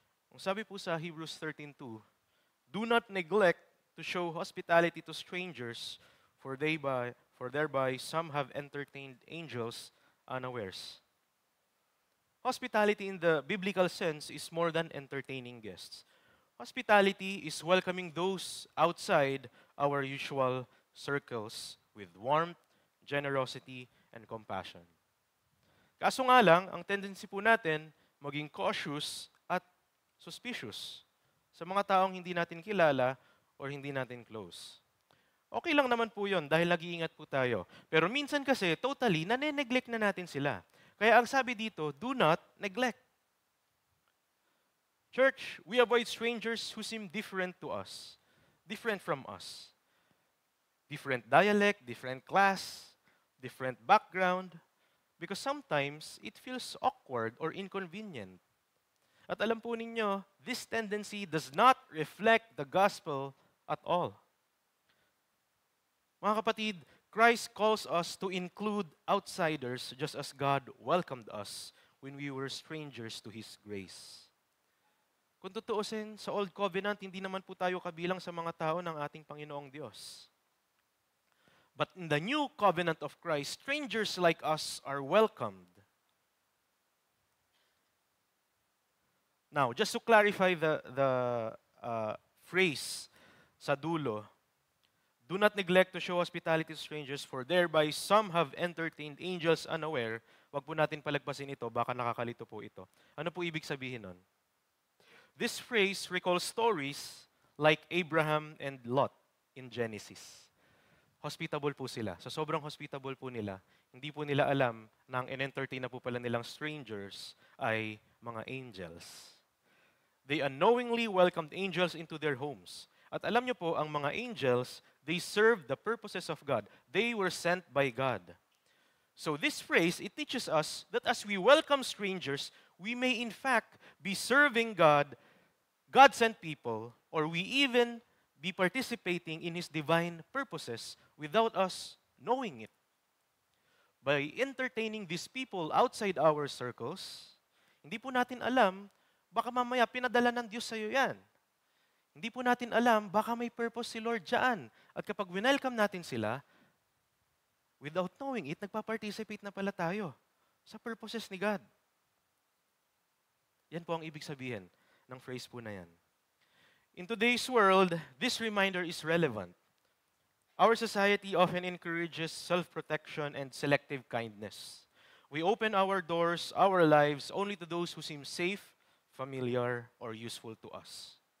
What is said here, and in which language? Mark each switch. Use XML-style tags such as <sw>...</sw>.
<tl>Ang sabi po sa</tl> <en>Hebrews 13:2, do not neglect to show hospitality to strangers, for thereby some have entertained angels unawares. Hospitality in the biblical sense is more than entertaining guests. Hospitality is welcoming those outside our usual circles with warmth, generosity, and compassion.</en> <tl>Kaso nga lang, ang tendency po natin maging cautious at suspicious sa mga taong hindi natin kilala or hindi natin close. Okay lang naman po yun dahil nag-iingat po tayo. Pero minsan kasi, totally, nane-neglect na natin sila. Kaya ang sabi dito,</tl> <en>do not neglect. Church, we avoid strangers who seem different to us, different from us. Different dialect, different class, different background, because sometimes it feels awkward or inconvenient.</en> <tl>At alam po ninyo,</tl> <en>this tendency does not reflect the gospel at all.</en> <tl>Mga kapatid,</tl> <en>Christ calls us to include outsiders just as God welcomed us when we were strangers to His grace.</en> <tl>Kung tutuusin, sa Old Covenant, hindi naman po tayo kabilang sa mga tao ng ating Panginoong Diyos.</tl> <en>But in the New Covenant of Christ, strangers like us are welcomed. Now, just to clarify the phrase</en> <tl>sa dulo,</tl> <en>do not neglect to show hospitality to strangers, for thereby some have entertained angels unaware.</en> <tl>Wag po natin palagpasin ito, baka nakakalito po ito. Ano po ibig sabihin nun?</tl> <en>This phrase recalls stories like Abraham and Lot in Genesis.</en> <tl>Hospitable po sila. So sobrang hospitable po nila. Hindi po nila alam na ang in-entertain na po pala nilang strangers ay mga angels.</tl> <en>They unknowingly welcomed angels into their homes.</en> <tl>At alam niyo po, ang mga</tl> <en>angels, they serve the purposes of God. They were sent by God. So this phrase, it teaches us that as we welcome strangers, we may in fact be serving God, God-sent people, or we even be participating in His divine purposes without us knowing it. By entertaining these people outside our circles,</en> <tl>hindi po natin alam, baka mamaya pinadala ng Diyos sa'yo yan. Hindi po natin alam, baka may purpose si Lord dyan. At kapag winelcome natin sila,</tl> <en>without knowing it,</en> <tl>nagpa-participate na pala tayo sa purposes ni God. Yan po ang ibig sabihin ng phrase po na yan.</tl> <en>In today's world, this reminder is relevant. Our society often encourages self-protection and selective kindness. We open our doors, our lives, only to those who seem safe, familiar, or useful to us.</en>